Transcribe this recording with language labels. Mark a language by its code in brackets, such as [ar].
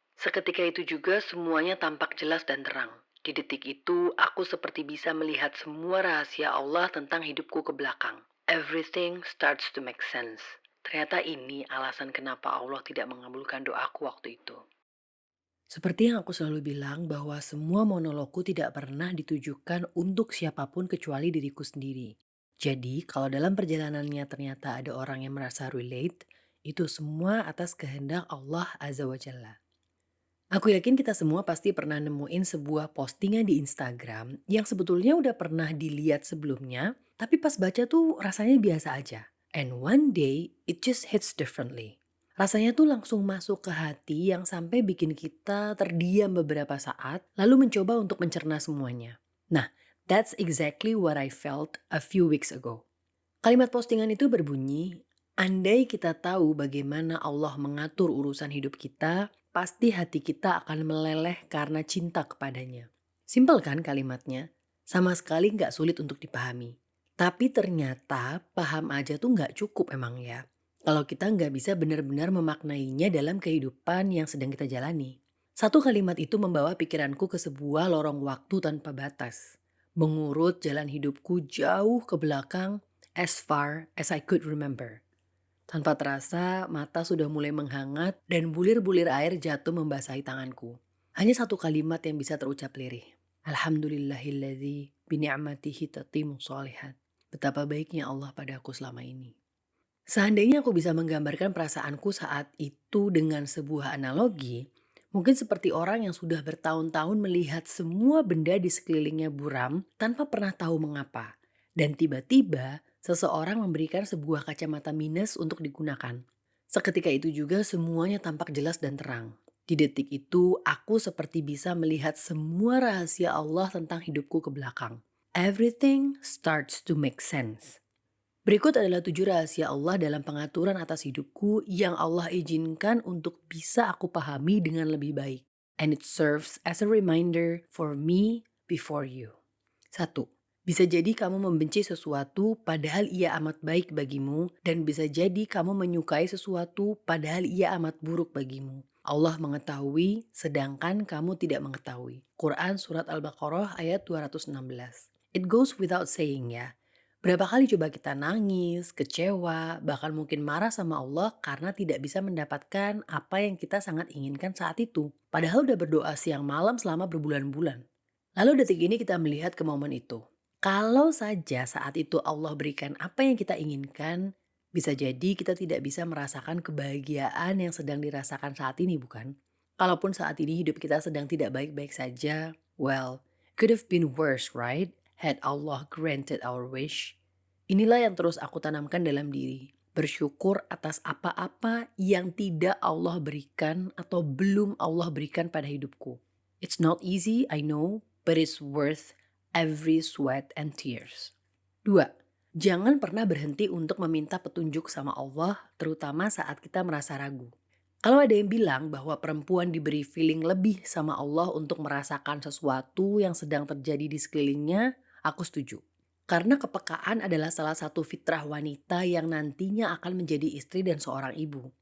[id] Seketika itu juga semuanya tampak jelas dan terang. Di detik itu, aku seperti bisa melihat semua rahasia Allah tentang hidupku ke belakang. [en] Everything starts to make sense. [id] Ternyata ini alasan kenapa Allah tidak mengabulkan doaku waktu itu. Seperti yang aku selalu bilang bahwa semua monologku tidak pernah ditujukan untuk siapapun kecuali diriku sendiri. Jadi, kalau dalam perjalanannya ternyata ada orang yang merasa relate, itu semua atas kehendak Allah Azza wa Jalla. Aku yakin kita semua pasti pernah nemuin sebuah postingan di Instagram yang sebetulnya udah pernah dilihat sebelumnya, tapi pas baca tuh rasanya biasa aja. [en] And one day, it just hits differently. [id] Rasanya tuh langsung masuk ke hati yang sampai bikin kita terdiam beberapa saat, lalu mencoba untuk mencerna semuanya. [en] Nah, that's exactly what I felt a few weeks ago. [id] Kalimat postingan itu berbunyi, andai kita tahu bagaimana Allah mengatur urusan hidup kita, pasti hati kita akan meleleh karena cinta kepadanya. Simpel kan kalimatnya? Sama sekali nggak sulit untuk dipahami. Tapi ternyata paham aja tuh nggak cukup emang ya. Kalau kita nggak bisa benar-benar memaknainya dalam kehidupan yang sedang kita jalani. Satu kalimat itu membawa pikiranku ke sebuah lorong waktu tanpa batas. Mengurut jalan hidupku jauh ke belakang [en] as far as I could remember. [id] Tanpa terasa, mata sudah mulai menghangat dan bulir-bulir air jatuh membasahi tanganku. Hanya satu kalimat yang bisa terucap lirih. [ar] Alhamdulillahilladzi bini'amatihi tatimu sholihat. [id] Betapa baiknya Allah padaku selama ini. Seandainya aku bisa menggambarkan perasaanku saat itu dengan sebuah analogi, mungkin seperti orang yang sudah bertahun-tahun melihat semua benda di sekelilingnya buram tanpa pernah tahu mengapa. Dan tiba-tiba seseorang memberikan sebuah kacamata minus untuk digunakan. Seketika itu juga semuanya tampak jelas dan terang. Di detik itu aku seperti bisa melihat semua rahasia Allah tentang hidupku ke belakang. [en] Everything starts to make sense. [id] Berikut adalah 7 rahasia Allah dalam pengaturan atas hidupku yang Allah izinkan untuk bisa aku pahami dengan lebih baik. [en] And it serves as a reminder for me before you. [id] 1. Bisa jadi kamu membenci sesuatu padahal ia amat baik bagimu, dan bisa jadi kamu menyukai sesuatu padahal ia amat buruk bagimu. Allah mengetahui sedangkan kamu tidak mengetahui. Quran Surat Al-Baqarah ayat 216. [en] It goes without saying [id] ya. Berapa kali coba kita nangis, kecewa, bahkan mungkin marah sama Allah karena tidak bisa mendapatkan apa yang kita sangat inginkan saat itu. Padahal udah berdoa siang malam selama berbulan-bulan. Lalu detik ini kita melihat ke momen itu. Kalau saja saat itu Allah berikan apa yang kita inginkan, bisa jadi kita tidak bisa merasakan kebahagiaan yang sedang dirasakan saat ini, bukan? Kalaupun saat ini hidup kita sedang tidak baik-baik saja, [en] well, could have been worse, right? Had Allah granted our wish. [id] Inilah yang terus aku tanamkan dalam diri. Bersyukur atas apa-apa yang tidak Allah berikan atau belum Allah berikan pada hidupku. [en] It's not easy, I know, but it's worth every sweat and tears. [id] 2. Jangan pernah berhenti untuk meminta petunjuk sama Allah, terutama saat kita merasa ragu. Kalau ada yang bilang bahwa perempuan diberi feeling lebih sama Allah untuk merasakan sesuatu yang sedang terjadi di sekelilingnya, aku setuju. Karena kepekaan adalah salah satu fitrah wanita yang nantinya akan menjadi istri dan seorang ibu.